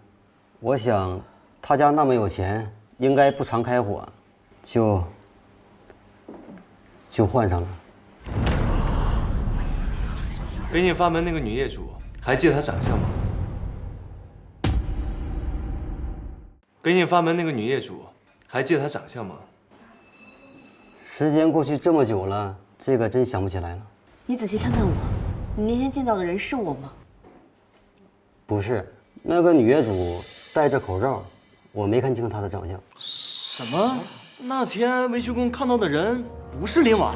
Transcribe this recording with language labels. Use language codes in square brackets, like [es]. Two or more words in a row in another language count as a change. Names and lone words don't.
[zh] 我想他家那麼有錢，應該不常開火，就換上了。給你閥門那個女業主，還記得她長相嗎？給你閥門那個女業主，還記得她長相嗎？時間過去這麼久了，這個真想不起來了。你仔細看看我，你那天見到的人是我嗎？不是，那個女業主戴着口罩，我沒看清她的長相。什麼？那天維修工看到的人不是林婉？